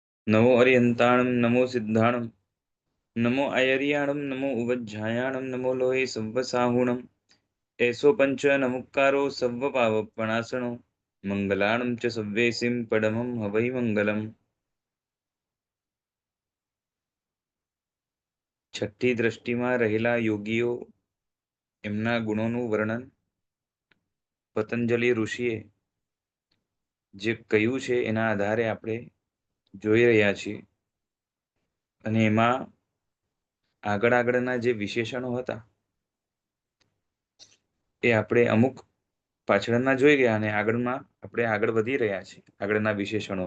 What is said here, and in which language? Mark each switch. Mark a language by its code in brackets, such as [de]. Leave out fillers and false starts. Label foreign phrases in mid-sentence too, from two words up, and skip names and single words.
[pka] नमो अरिहंताणं नमो सिद्धाणं नमो अयर्याणं नमो उवज्झायाणं नमो लोहे सव्वसाहुणम् एसो पंच नमुक्कारो सव्वपावपणासनो मंगलाणं च सव्वेसिं परमं हवै मंगलम्। [gu] છઠ્ઠી દ્રષ્ટિમાં રહેલા યોગીઓ એમના ગુણોનું વર્ણન પતંજલિ ઋષિએ જે કહ્યું છે એના આધારે આપણે જોઈ રહ્યા છીએ અને એમાં આગળના જે વિશેષણો હતા એ આપણે અમુક પાછળના જોઈ ગયા અને આપણે આગળ વધી રહ્યા છીએ આગળના વિશેષણો।